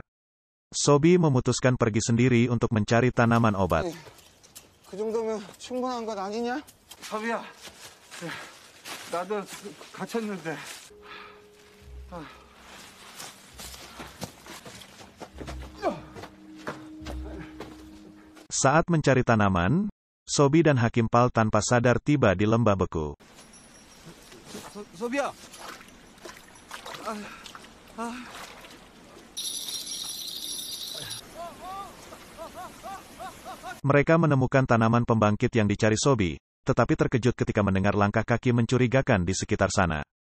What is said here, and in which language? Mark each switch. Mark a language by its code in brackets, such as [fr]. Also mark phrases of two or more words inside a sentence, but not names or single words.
[id] Sobi memutuskan pergi sendiri untuk mencari tanaman obat. [ko] 그 정도면 충분한 것 아니냐? 서비야, 나도 갇혔는데. [id] Saat mencari tanaman, Sobi dan Hakim Pal tanpa sadar tiba di lembah beku. [ko] 서비야. [id] Mereka menemukan tanaman pembangkit yang dicari Sobi, tetapi terkejut ketika mendengar langkah kaki mencurigakan di sekitar sana.